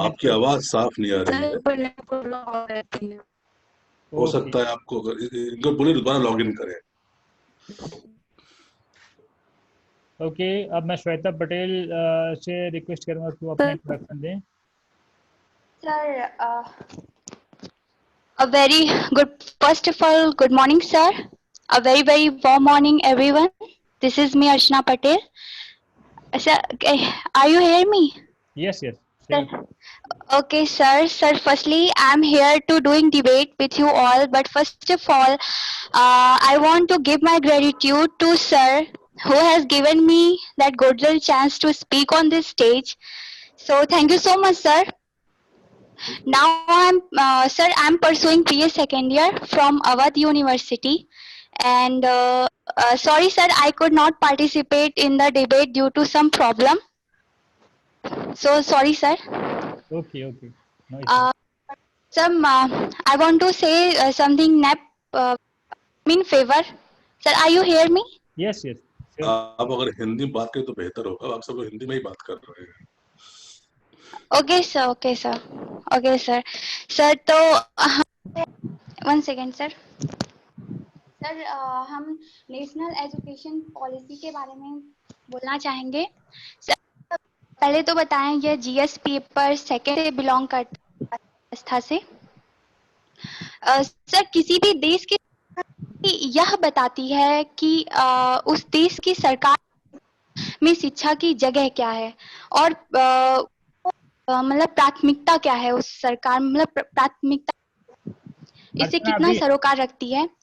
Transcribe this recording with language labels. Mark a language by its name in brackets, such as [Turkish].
[Hindi] आपकी आवाज साफ नहीं आ रही है। रहती है। हो सकता है आपको इनको बोले दोबारा लॉग इन करें। ओके अब मैं श्वेता पटेल से रिक्वेस्ट करूंगा कि वो अपना इंट्रोडक्शन दें। [English] Sir, a very good, first of all, good morning, sir. A very, very warm morning, everyone. This is me, Archana Patel. Sir, are you hearing me? Yes, yes. Sir. Okay, sir. Sir, firstly, I'm here to doing debate with you all. But first of all, I want to give my gratitude to sir who has given me that good little chance to speak on this stage. So thank you so much, sir. Now sir, I'm pursuing BA second year from Awadh University, and sorry, sir, I could not participate in the debate due to some problem. So sorry, sir. Okay, okay. No issue. I want to say something in favor. Sir, are you hear me? Yes, yes. [Hindi] आप अगर हिंदी में बात करें तो बेहतर होगा। आप सब लोग हिंदी में ही बात कर रहे हैं। [English] Okay, sir. Okay, sir. Okay, sir. Sir, तो 1 second, sir. [Hindi] सर हम नेशनल एजुकेशन पॉलिसी के बारे में बोलना चाहेंगे। सर पहले तो बताएं ये जीएस पेपर सेकेंड से बिलोंग करता व्यवस्था से। सर किसी भी देश की यह बताती है कि उस देश की सरकार में शिक्षा की जगह क्या है और मतलब प्राथमिकता क्या है उस सरकार, मतलब प्राथमिकता इसे कितना सरोकार रखती है।